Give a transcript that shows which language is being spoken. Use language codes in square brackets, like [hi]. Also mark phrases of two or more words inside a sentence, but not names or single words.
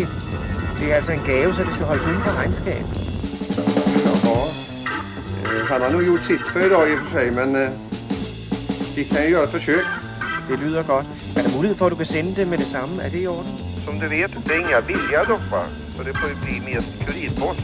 [da] Det er altså en gave, så det skal holdes uden for regnskab. Jaha. [sv] Han har nog gjort sitt för idag i och för sig, men vi kan ju göra ett försök. [da] Det lyder godt. Er der mulighed for, at du kan sende det med det samme? Er det i orden? [sv] Som du vet, det är inga billiga doppar, så det får ju bli mest kurirpost.